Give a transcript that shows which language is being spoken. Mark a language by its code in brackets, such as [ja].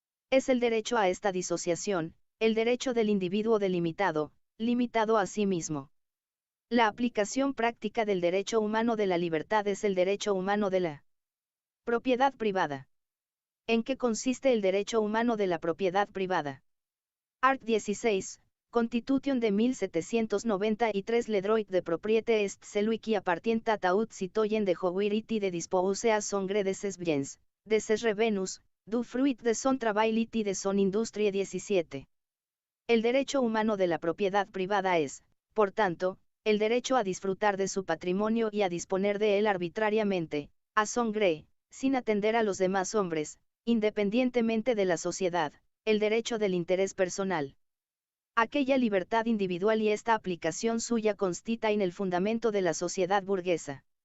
[es] Es el derecho a esta disociación, el derecho del individuo delimitado, limitado a sí mismo. La aplicación práctica del derecho humano de la libertad es el derecho humano de la propiedad privada. ¿En qué consiste el derecho humano de la propiedad privada? [fr] Art. 16, Constitution de 1793. Le droit de propriété est celui qui appartient à tout citoyen de jouir et de disposer à son gré de ses biens, de ses revenus, du fruit de son travail et de son industrie. 17. [es] El derecho humano de la propiedad privada es, por tanto, el derecho a disfrutar de su patrimonio y a disponer de él arbitrariamente, [fr] a son gré, [es] sin atender a los demás hombres, independientemente de la sociedad, el derecho del interés personal. Aquella libertad individual y esta aplicación suya constituyen el fundamento de la sociedad burguesa.